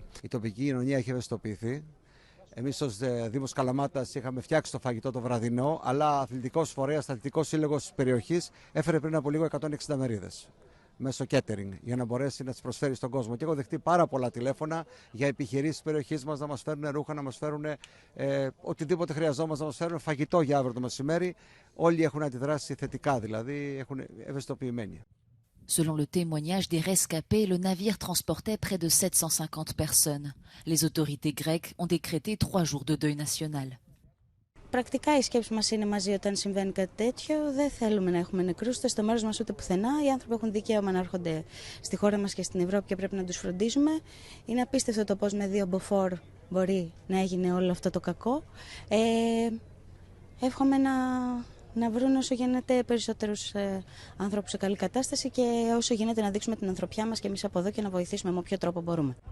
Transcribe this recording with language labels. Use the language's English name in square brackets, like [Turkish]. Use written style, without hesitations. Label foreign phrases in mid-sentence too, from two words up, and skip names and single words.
[Greek] Η τοπική κοινωνία έχει ευαισθητοποιηθεί. Εμείς ως Δήμος Καλαμάτας είχαμε φτιάξει το φαγητό το βραδινό, αλλά αθλητικός φορέας, αθλητικός σύλλογος της περιοχής έφερε πριν από λίγο 160 μερίδες. μέσω catering για να μπορέσει να τις προσφέρει στον κόσμο. Και έχω δεχτεί πάρα πολλά τηλέφωνα για επιχειρήσεις της περιοχής μας να μας φέρουν ρούχα, να μας φέρουν οτιδήποτε χρειαζόμαστε, να μας φέρουν φαγητό για αύριο το μεσημέρι. Όλοι έχουν αντιδράσει θετικά, δηλαδή έχουν ευαισθητοποιημένοι. [French] Selon le témoignage des rescapés, le navire transportait près de 750 personnes. Les autorités grecques ont décrété 3 jours de deuil national. [Greek] Πρακτικά η σκέψη μας είναι μαζί όταν συμβαίνει κάτι τέτοιο. Δεν θέλουμε να έχουμε νεκρούς ούτε στο μέρος μας ούτε πουθενά. Οι άνθρωποι έχουν δικαίωμα να έρχονται στη χώρα μας και στην Ευρώπη και πρέπει να τους φροντίζουμε. Είναι απίστευτο το πώς με 2 μποφόρ μπορεί να έγινε όλο αυτό το κακό. Εύχομαι να βρουν όσο γίνεται περισσότερους ανθρώπους σε καλή κατάσταση και όσο γίνεται να δείξουμε την ανθρωπιά μας και εμείς από εδώ και να βοηθήσουμε με όποιο τρόπο μπορούμε.